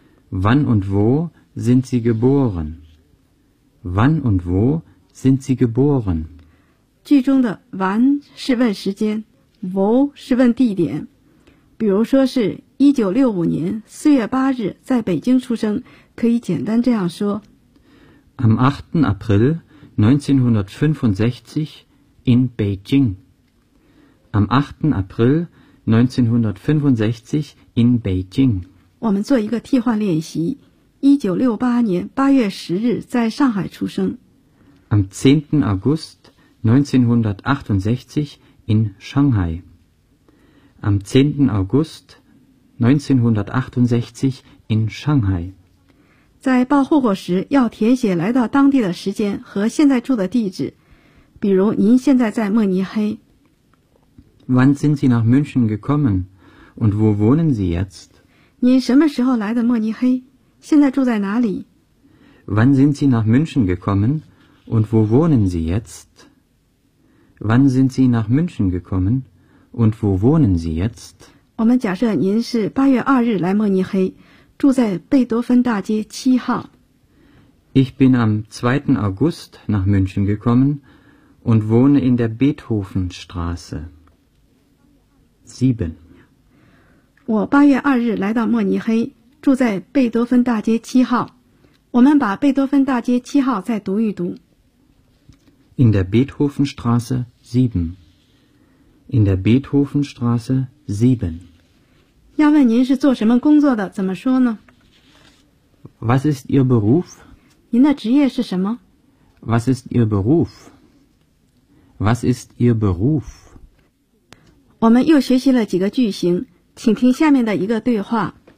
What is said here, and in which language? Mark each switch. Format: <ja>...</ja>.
<de>？Wann und wo sind Sie geboren？Wann und wo sind Sie geboren？</de> <zh>句中的 wann 是问时间 ，wo 是问地点。比如说是1965年4月8日在北京出生，可以简单这样说</zh> <de>：Am 8. April。 1965 in Beijing. Am 8. April 1965 in Beijing.</de> <zh>我们做一个替换练习。1968年8月10日在上海出生。</zh> <de>Am 10. August 1968 in Shanghai. Am 10. August 1968 in Shanghai.</de> <zh>在报户口时要填写来到当地的时间和现在住的地址，比如您现在在慕尼黑。</zh> <de>Wann sind Sie nach München gekommen und wo wohnen Sie jetzt?</de> <zh>您什么时候来的慕尼黑？现在住在哪里</zh> <de>？Wann sind Sie nach München gekommen und wo wohnen Sie jetzt? Wann sind Sie nach München gekommen und wo wohnen Sie jetzt?</de> <zh>我们假设您是八月二日来慕尼黑。住在贝多芬大街七号。</zh> <de>Ich bin am 2. August nach München gekommen und wohne in der Beethovenstraße 7.</de> <zh>我八月二日来到慕尼黑，住在贝多芬大街七号。我们把贝多芬大街七号再读一读。</zh> <de>In der Beethovenstraße 7. In der Beethovenstraße 7.</de> <zh>要问您是做什么工作的，怎么说呢</zh> <de>？Was ist Ihr Beruf？</de> <zh>您的职业是什么</zh> <de>？Was ist Ihr Beruf？Was ist Ihr Beruf？</de> <zh>我们又学习了几个句型，请听下面的一个对话。</zh>